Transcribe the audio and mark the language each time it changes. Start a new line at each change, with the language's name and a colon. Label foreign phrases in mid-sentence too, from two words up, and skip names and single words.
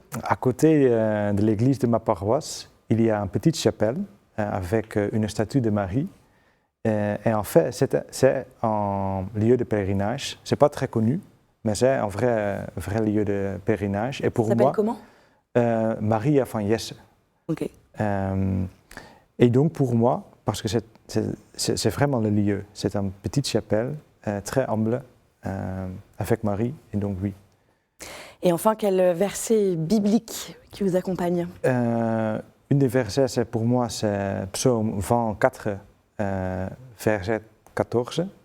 French: À côté de l'église de ma paroisse, il y a une petite chapelle avec une statue de Marie. Et en fait, c'est un lieu de pèlerinage. Ce n'est pas très connu, mais c'est un vrai lieu de pèlerinage. Et pour ça moi, s'appelle comment? Maria van Jesse. Ok. Et donc pour moi, parce que c'est vraiment le lieu, c'est une petite chapelle très humble avec Marie, et donc oui. Et enfin, quel verset biblique qui vous accompagne? Une des versets, pour moi, c'est Psaume 24, verset 14.